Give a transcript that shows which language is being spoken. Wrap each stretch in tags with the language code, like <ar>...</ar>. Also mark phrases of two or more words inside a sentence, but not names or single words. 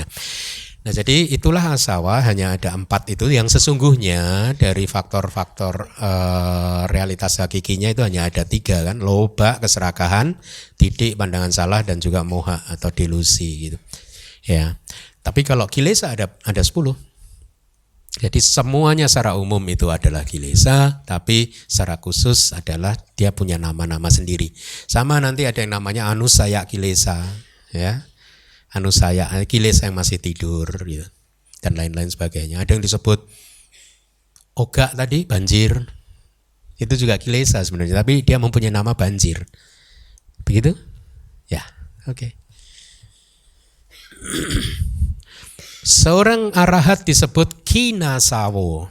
<id>Nah, jadi itulah asawa, hanya ada 4 itu yang sesungguhnya dari faktor-faktor realitas hakikinya itu hanya ada 3 kan, loba, keserakahan, titik, pandangan salah, dan juga moha atau delusi gitu, ya. Tapi kalau kilesa ada 10. Jadi semuanya secara umum itu adalah kilesa, tapi secara khusus adalah dia punya nama-nama sendiri. Sama nanti ada yang namanya anusaya kilesa, ya. Anusaya kilesa yang masih tidur gitu, dan lain-lain sebagainya. Ada yang disebut oga tadi, banjir. Itu juga kilesa sebenarnya, tapi dia mempunyai nama banjir. Begitu? Ya, oke. Seorang arahat disebut kinasawo.</id>